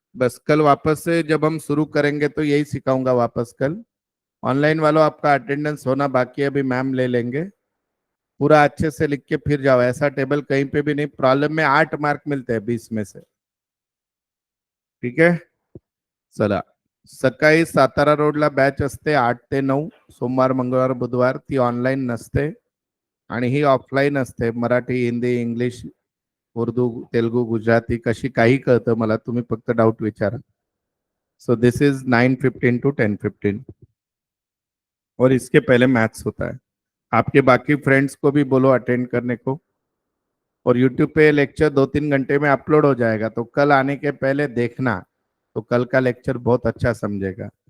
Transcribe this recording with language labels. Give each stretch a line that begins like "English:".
Hindi: बस कल वापस से जब हम शुरू करेंगे तो यही सिखाऊंगा वापस कल। ऑनलाइन वालों आपका अटेंडेंस होना बाकी है, अभी मैम ले लेंगे। पूरा अच्छे से लिख के फिर जाओ, ऐसा टेबल कहीं पे भी नहीं। प्रॉब्लम में 8 मार्क मिलते हैं 20 में से। ठीक है, चला.
Marathi: सकाळी सातारा रोडला बॅच असते 8 ते 9, सोमवार मंगळवार बुधवार. ती ऑनलाईन नसते आणि ही ऑफलाईन असते. मराठी, हिंदी, इंग्लिश, उर्दू, तेलुगू, गुजराती कशी काही कळतं मला, तुम्ही फक्त डाऊट विचारा.
English: so this is
Hindi: 9:15 to 10:15 और इसके पहले मैथ्स होता है. आपके बाकी फ्रेंड्स को भी बोलो अटेंड करने को. और यूट्यूब पे लेक्चर 2-3 घंटे में अपलोड हो जाएगा, तो कल आने के पहले देखना, तो कल का लेक्चर बहुत अच्छा समझेगा.